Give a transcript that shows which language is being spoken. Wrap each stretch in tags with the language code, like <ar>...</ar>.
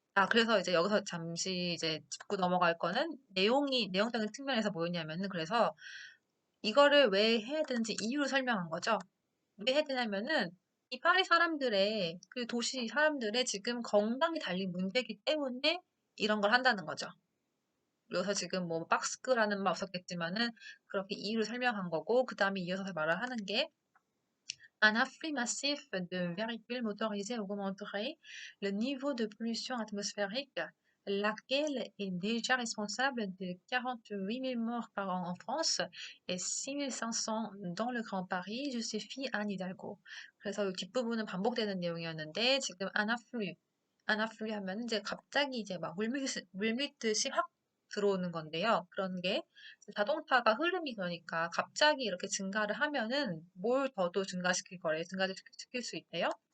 <ko>그래서 이제 여기서 잠시 이제 짚고 넘어갈 거는 내용적인 측면에서 뭐였냐면은 그래서 이거를 왜 해야 되는지 이유를 설명한 거죠. 왜 해야 되냐면은 이 파리 사람들의 그 도시 사람들의 지금 건강이 달린 문제이기 때문에 이런 걸 한다는 거죠. 그래서 지금 뭐 박스크라는 말 없었겠지만은 그렇게 이유를 설명한 거고 그 다음에 이어서 말을 하는 게</ko> <fr>un afflux massif de véhicules motorisés augmenterait le niveau de pollution atmosphérique, laquelle est déjà responsable de 48 000 morts par an en France et 6 500 dans le Grand Paris, justifie Anne Hidalgo.</fr> <ko>그래서 이 뒷부분은 반복되는 내용이었는데 지금 아나플리 하면 이제 갑자기 이제 막 물밀듯이 확 들어오는 건데요. 그런 게 자동차가 흐름이 그러니까 갑자기 이렇게 증가를 하면은 뭘 더도 증가시킬 수 있대요.</ko>